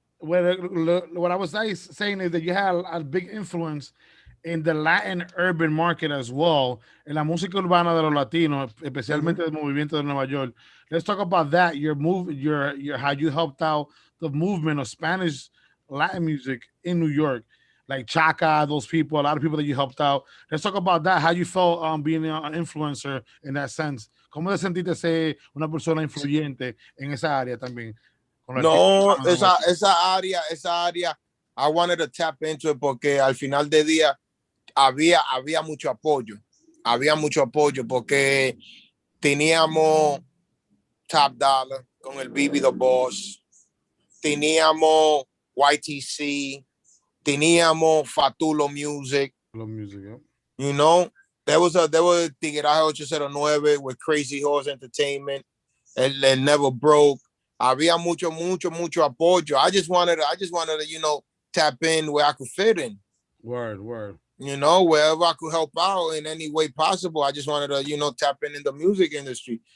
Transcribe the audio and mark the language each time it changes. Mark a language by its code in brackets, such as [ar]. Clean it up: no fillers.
[en] What I was saying is that you had a big influence in the Latin urban market as well, [es] en la música urbana de los latinos, especialmente del movimiento de Nueva York. [en] Let's talk about that. Your how you helped out the movement of Spanish Latin music in New York, like Chaka, those people, a lot of people that you helped out. Let's talk about that. How you felt being an influencer in that sense. [es] ¿Cómo te sentiste ser una persona influyente en esa área también? No, esa área, [en] I wanted to tap into it [es] porque al final del día había mucho apoyo. Había mucho apoyo porque teníamos Top Dollar con el Bibi the Boss, teníamos YTC, teníamos Fatulo Music. [en] Yeah. You know, there was Tigueraje 809 with Crazy Horse Entertainment. El Never Broke. [es] Había mucho apoyo. [en] I just wanted to, tap in where I could fit in. Word. You know, wherever I could help out in any way possible. I just wanted to, you know, tap in the music industry.